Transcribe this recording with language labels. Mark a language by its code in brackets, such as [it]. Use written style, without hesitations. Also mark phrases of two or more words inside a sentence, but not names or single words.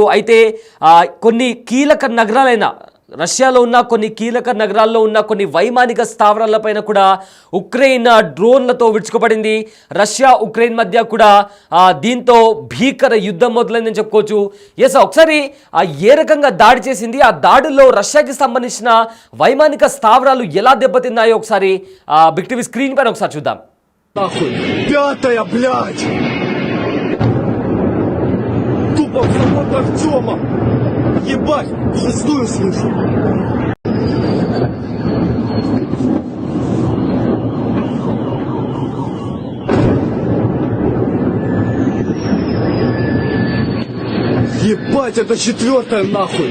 [te] అయితే రష్యాలో ఉన్న కొన్ని కీలక నగరాల్లో ఉన్న కొన్ని వైమానిక స్థావరాలపైన కూడా ఉక్రెయిన్ డ్రోన్లతో విడుచుకోబడింది. రష్యా ఉక్రెయిన్ మధ్య కూడా దీంతో భీకర యుద్ధం మొదలైందని చెప్పుకోవచ్చు. ఒకసారి ఏ రకంగా దాడి చేసింది, ఆ దాడుల్లో రష్యాకి సంబంధించిన వైమానిక స్థావరాలు ఎలా దెబ్బతిన్నాయో ఒకసారి బిగ్ టీవీ స్క్రీన్ పైన ఒకసారి చూద్దాం. [ru] Артема! Ебать! Шестую слышу! Ебать, это 4-я нахуй!